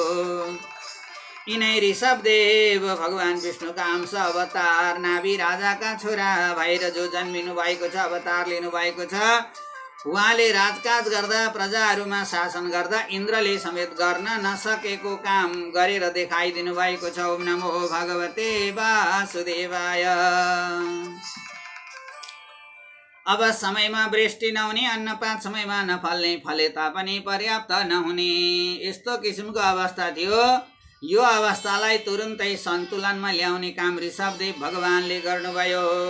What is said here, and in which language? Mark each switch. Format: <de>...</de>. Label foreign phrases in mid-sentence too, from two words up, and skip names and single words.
<ne>यिनै ऋषभदेव भगवान विष्णुका अंश अवतार नाभि राजाका छोरा भएर जो जन्मिनु भएको छ, अवतार लिनु भएको छ। उहाँले राजकाज गर्दा, प्रजाहरूमा शासन गर्दा इन्द्रले समेत गर्न नसकेको काम गरेर देखाइदिनु भएको छ।</ne> <sa>ओम नमो भगवते वासुदेवाय।</sa> <ne>अब समयमा वृष्टि नहुने, अन्नपात समयमा नफल्ने, फले तापनि पर्याप्त नहुने, यस्तो किसिमको अवस्था थियो। यो अवस्थालाई तुरुन्तै सन्तुलनमा ल्याउने काम ऋषभदेव भगवानले गर्नुभयो।</ne>